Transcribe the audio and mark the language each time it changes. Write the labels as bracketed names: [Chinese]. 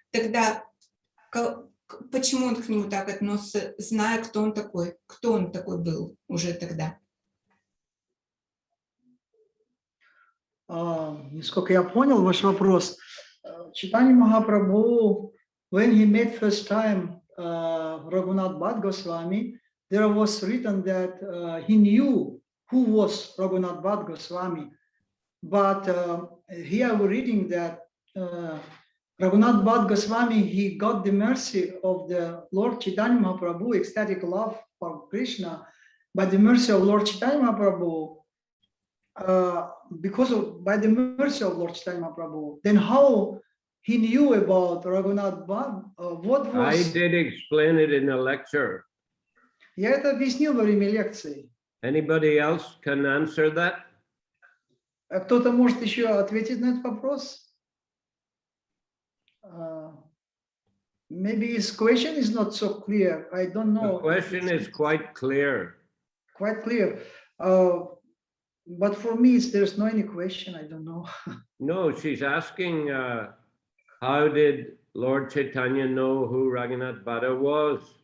[Russian] Тогда почему он к нему так относится, зная, кто он такой был уже тогда? Насколько я понял ваш вопрос, Чайтанья Махапрабху [English] when he met first time Raghunath Bhatt Goswami, there was written that he knew who was Raghunath Bhatt Goswami. But here we're reading that Raghunath Bhatt Goswami, he got the mercy of the Lord Chaitanya Mahaprabhu, ecstatic love for Krishna, by the mercy of Lord Chaitanya Mahaprabhu, by the mercy of Lord Chaitanya Mahaprabhu. Then how he knew about Raghunath Bhatt? What was... I did explain it in a lecture. [Russian] Я это объяснил во время лекции. [English] Anybody else can answer that? [Russian] Кто-то может еще ответить на этот вопрос? [English] Maybe his question is not so clear. I don't know. The question is quite clear. Quite clear. But for me, there's no any question. I don't know. No, she's asking, how did Lord Chaitanya know who Raghunath Bhatta was?